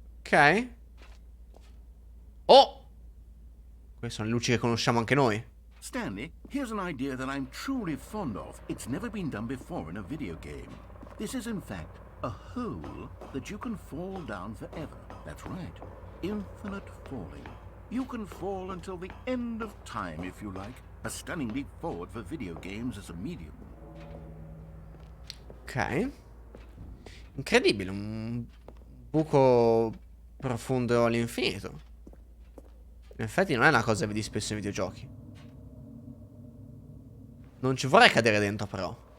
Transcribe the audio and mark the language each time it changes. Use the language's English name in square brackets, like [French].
[Italian] Ok. Oh! Queste sono le luci che conosciamo anche noi. [English] Stanley, here's an idea that I'm truly fond of. It's never been done before in a video game. This is, in fact, a hole that you can fall down forever. That's right. Infinite falling. You can fall until the end of time, if you like. A stunning leap forward for video games as a medium. Ok. [Italian] Incredibile, un buco profondo all'infinito. In effetti non è una cosa che vedi spesso nei videogiochi. Non ci vorrei cadere dentro, però.